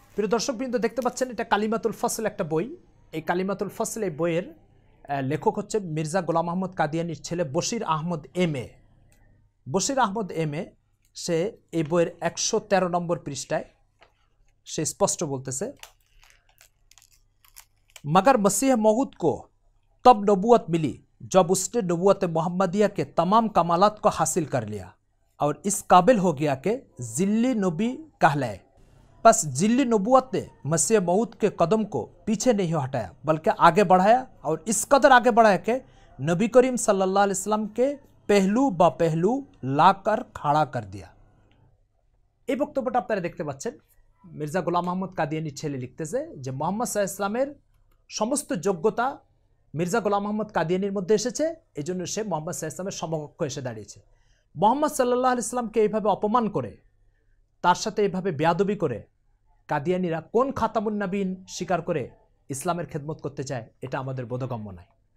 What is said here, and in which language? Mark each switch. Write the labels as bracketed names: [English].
[Bangla] প্রিয় দর্শকবৃন্দ, দেখতে পাচ্ছেন এটা কালিমাতুল ফসল একটা বই। এই কালিমাতুল ফসল এই বইয়ের লেখক হচ্ছে মির্জা গোলাম আহমদ কাদিয়ানীর ছেলে বশির আহমদ এম.এ. বশির আহমদ এম.এ. সে এই বইয়ের 113 নম্বর পৃষ্ঠায় সে স্পষ্ট বলতেছে, [Hindi] मगर मसीह मऊद को तब नबूवत मिली जब उसने नबूवत मोहम्मदिया के तमाम कमालात को हासिल कर लिया और इस काबिल हो गया कि जिल्ली नबी कहलाए, बस जिल्ली नबूवत ने मसीह मऊद के कदम को पीछे नहीं हटाया बल्कि आगे बढ़ाया, और इस कदर आगे बढ़ाया कि नबी करीम सल्लल्लाहु अलैहि वसल्लम के पहलू ब पहलू लाकर खड़ा कर दिया। [Bangla] এই বক্তব্যটা আপনারা দেখতে পাচ্ছেন। মির্জা গোলাম আহমদ কাদিয়ানির ছেলে লিখতেছে যে মোহাম্মদ সাল্লাল্লাহু আলাইহি ওয়াসাল্লামের সমস্ত যোগ্যতা মির্জা গোলাম আহমদ কাদিয়ানির মধ্যে এসেছে, এই জন্য সে মোহাম্মদ সাল্লাল্লাহু আলাইহি ওয়াসাল্লামের সমকক্ষ এসে দাঁড়িয়েছে। মোহাম্মদ সাল্লাল্লাহু আলাইহি ওয়াসাল্লামকে এইভাবে অপমান করে, তার সাথে এইভাবে বেয়াদবি করে কাদিয়ানিরা কোন খাতামুন নবীন স্বীকার করে ইসলামের খেদমত করতে চায়, এটা আমাদের বোধগম্য নয়।